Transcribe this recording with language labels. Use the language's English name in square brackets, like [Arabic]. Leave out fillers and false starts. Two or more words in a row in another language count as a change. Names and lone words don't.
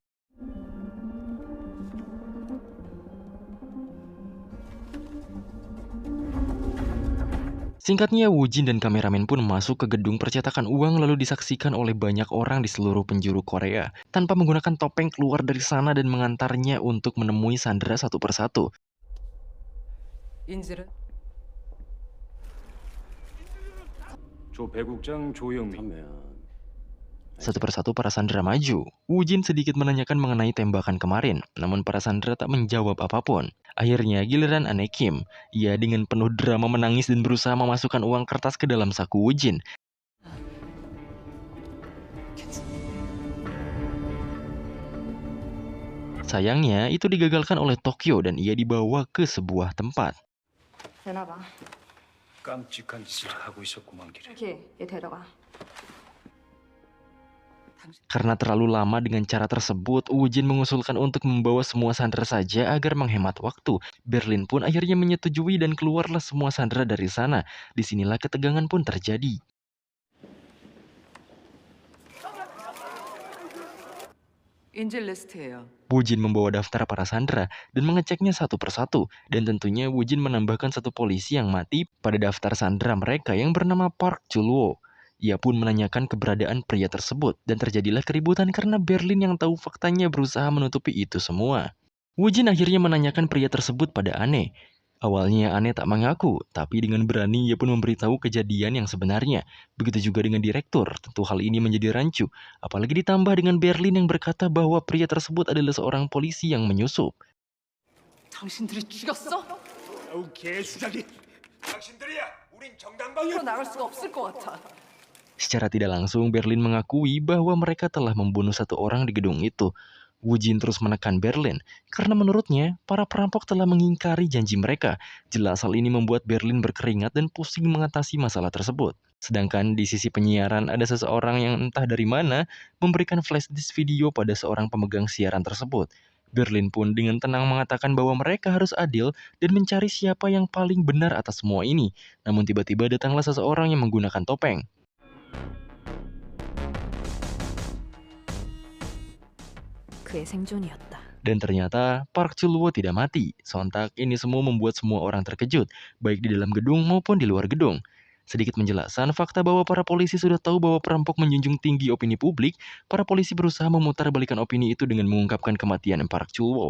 [Indonesian] Singkatnya, Woo Jin dan kameramen pun masuk ke gedung percetakan uang lalu disaksikan oleh banyak orang di seluruh penjuru Korea. Tanpa menggunakan topeng keluar dari sana dan mengantarnya untuk menemui sandera satu persatu. [Korean] 인질은? 조 배국장 조영민. [Indonesian] Satu persatu para sandera maju. Woo Jin sedikit menanyakan mengenai tembakan kemarin, namun para sandera tak menjawab apapun. Akhirnya giliran Ane Kim. Ia dengan penuh drama menangis dan berusaha memasukkan uang kertas ke dalam saku Woo Jin. Sayangnya itu digagalkan oleh Tokyo dan ia dibawa ke sebuah tempat. [Korean] 내놔봐. 깜찍한 짓을 하고 있었구만 길에. 이렇게 얘 데려가. [Indonesian] Karena terlalu lama dengan cara tersebut, Woo Jin mengusulkan untuk membawa semua sandera saja agar menghemat waktu. Berlin pun akhirnya menyetujui dan keluarlah semua sandera dari sana. Disinilah ketegangan pun terjadi. [Korean] 인질 리스트예요. [Indonesian] Woo Jin membawa daftar para sandera dan mengeceknya satu persatu. Dan tentunya Woo Jin menambahkan satu polisi yang mati pada daftar sandera mereka yang bernama Park Chul-woo. Ia pun menanyakan keberadaan pria tersebut dan terjadilah keributan karena Berlin yang tahu faktanya berusaha menutupi itu semua. Woo Jin akhirnya menanyakan pria tersebut pada Ane. Awalnya Ane tak mengaku, tapi dengan berani ia pun memberitahu kejadian yang sebenarnya. Begitu juga dengan direktur, tentu hal ini menjadi rancu. Apalagi ditambah dengan Berlin yang berkata bahwa pria tersebut adalah seorang polisi yang menyusup. [Korean] 당신들이 죽였어? 아우 개수작이. 당신들이야. 우린 정당방위. 나갈 수가 없을 것 같아. [Indonesian] Secara tidak langsung, Berlin mengakui bahwa mereka telah membunuh satu orang di gedung itu. Woo Jin terus menekan Berlin, karena menurutnya, para perampok telah mengingkari janji mereka. Jelas hal ini membuat Berlin berkeringat dan pusing mengatasi masalah tersebut. Sedangkan di sisi penyiaran, ada seseorang yang entah dari mana memberikan flashdisk video pada seorang pemegang siaran tersebut. Berlin pun dengan tenang mengatakan bahwa mereka harus adil dan mencari siapa yang paling benar atas semua ini. Namun tiba-tiba datanglah seseorang yang menggunakan topeng. [Korean] 그의 생존이었다. [Indonesian] Dan ternyata Park Chul-woo tidak mati. Sontak ini semua membuat semua orang terkejut, baik di dalam gedung maupun di luar gedung. Sedikit penjelasan, fakta bahwa para polisi sudah tahu bahwa perampok menjunjung tinggi opini publik, para polisi berusaha memutarbalikkan opini itu dengan mengungkapkan kematian Park Chul-woo.